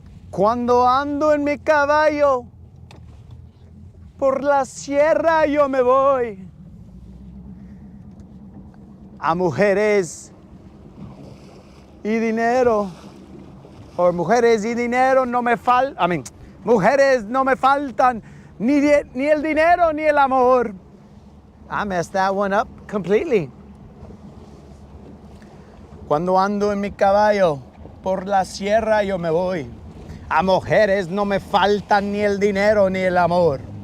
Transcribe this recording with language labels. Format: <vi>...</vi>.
<es>Cuando ando en mi caballo, por la sierra yo me voy. A mujeres y dinero, o mujeres y dinero no me faltan, mujeres no me faltan, ni el dinero ni el amor.</es> <en>I messed that one up completely.</en> <es>Cuando ando en mi caballo, por la sierra yo me voy. A mujeres no me faltan ni el dinero ni el amor.</es>